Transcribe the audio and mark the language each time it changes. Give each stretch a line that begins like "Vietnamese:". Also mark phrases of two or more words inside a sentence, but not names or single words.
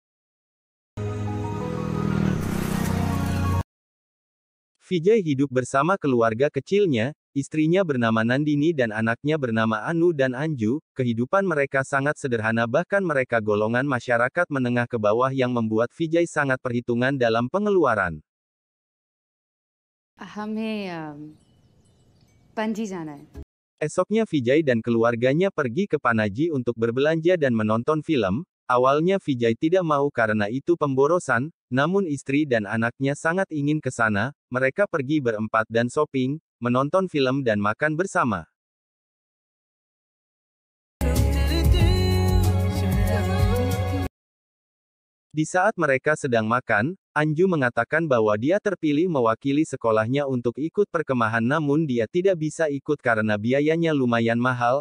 Indonesian: Vijay hidup bersama keluarga kecilnya, istrinya bernama Nandini dan anaknya bernama Anu dan Anju. Kehidupan mereka sangat sederhana bahkan mereka golongan masyarakat menengah ke bawah yang membuat Vijay sangat perhitungan dalam pengeluaran.
Hindi: हमें पणजी जाना है।
Indonesian: Esoknya Vijay dan keluarganya pergi ke Panaji untuk berbelanja dan menonton film. Awalnya Vijay tidak mau karena itu pemborosan, namun istri dan anaknya sangat ingin ke sana. Mereka pergi berempat dan shopping, menonton film dan makan bersama. Di saat mereka sedang makan, Anju mengatakan bahwa dia terpilih mewakili sekolahnya untuk ikut perkemahan namun dia tidak bisa ikut karena biayanya lumayan mahal.